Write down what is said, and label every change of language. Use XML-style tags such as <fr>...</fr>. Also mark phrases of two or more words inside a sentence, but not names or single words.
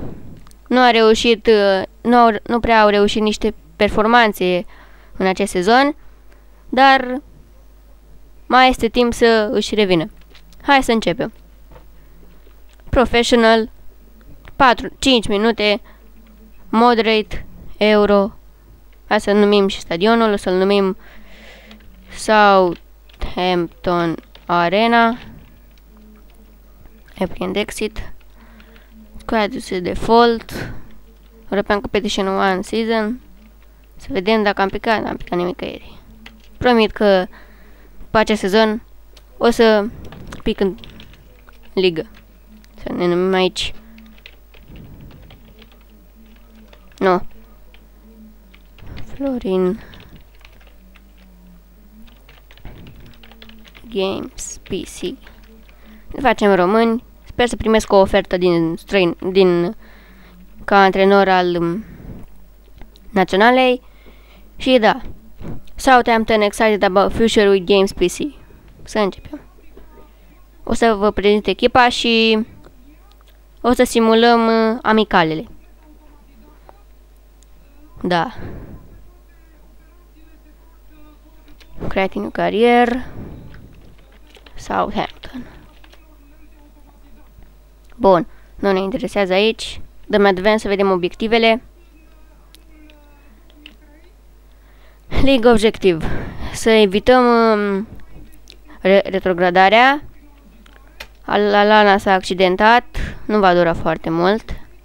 <ro>Nu prea au reușit niște performanțe în acest sezon, dar mai este timp să își revină. Hai să începem.</ro> <en>Professional, 5 minute, moderate, euro.</en> <ro>Hai să numim și stadionul, o să-l numim Southampton Arena.</ro> <en>Apply exit. Squad default. European Competition 1 Season.</en> <ro>Să vedem dacă am picat. N-am picat nimicăieri. Promit că pe acest sezon o să pic în ligă. Să ne numim aici. Nu. Florin Games PC. Ne facem români. Sper să primesc o ofertă ca antrenor al naționalei. Și da,</ro> <en>Southampton excited about future with Games PC.</en> <ro>Să începem. O să vă prezint echipa și o să simulăm amicalele. Da.</ro> <en>Creating a career. Southampton.</en> <ro>Bun, nu ne interesează aici. Dăm advance să vedem obiectivele.</ro> <en>League Objective.</en> <ro>Să evităm retrogradarea. Lallana s-a accidentat. Nu va dura foarte mult.</ro>